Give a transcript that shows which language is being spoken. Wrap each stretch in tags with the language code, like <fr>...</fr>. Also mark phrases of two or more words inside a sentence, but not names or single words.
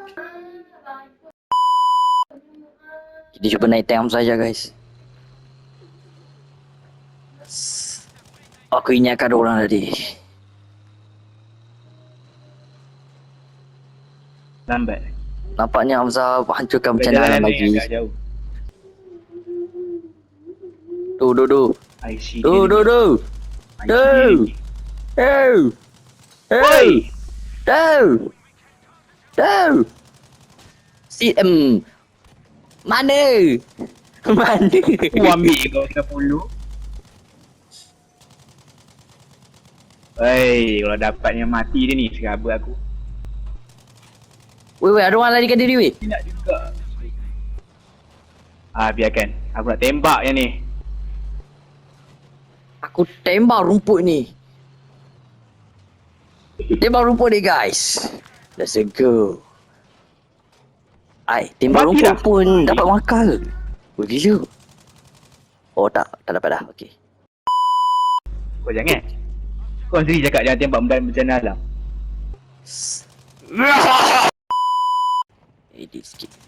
<ms>Kita cuba naik tank saja guys. Aku ingatkan orang tadi. Lambat. Nampaknya Hamzah hancurkan percanalan lagi. Agak jauh. Du.</ms> <en>I see. Du. I see. Hey. Du.</en> <ms>Mana? Aku ambil kau kena follow. Hei, kalau dapatnya mati dia ni, serabut aku. Weh, ada orang larikan diri weh. Tidak juga. Biarkan. Aku nak tembak yang ni. Aku tembak rumput ni. Tembak rumput ni guys.</ms> <en>Let's go.</en> <ms>Tembak Mati rumput dah. pun dapat makan. Begitu. Oh tak dapat dah. Okey. Kau jangan. Kau sendiri cakap jangan tembak benda bencana alam. Edit sikit.</ms>